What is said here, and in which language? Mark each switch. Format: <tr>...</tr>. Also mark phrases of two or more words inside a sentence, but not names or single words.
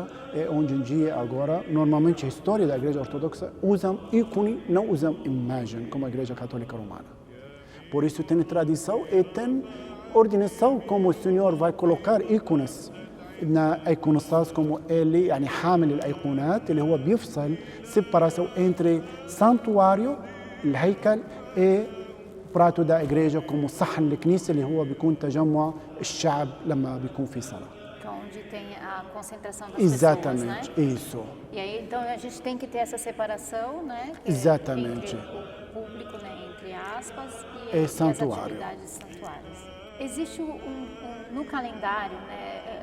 <pt>E hoje em dia agora normalmente a história da igreja ortodoxa usam ícone, não usam imagem como a igreja católica romana. Por isso tem tradição e tem ordenação como o Senhor vai colocar ícones na iconostas como ele,</pt> <ar>يعني حامل الأيقونات اللي هو بيفصل</ar> <pt>separação entre santuário,</pt> <ar>الهيكل</ar> <pt>e prato da igreja como</pt> <ar>صحن الكنيسة اللي هو بيكون تجمع الشعب لما بيكون في صلاة.</ar> <pt>Então, onde tem a concentração das Exatamente, pessoas, né? isso. E aí, então, a gente tem que ter essa separação, né? Que Exatamente. Entre o público, né? Entre aspas, e as santuário. atividades santuárias. Existe no calendário, né?</pt>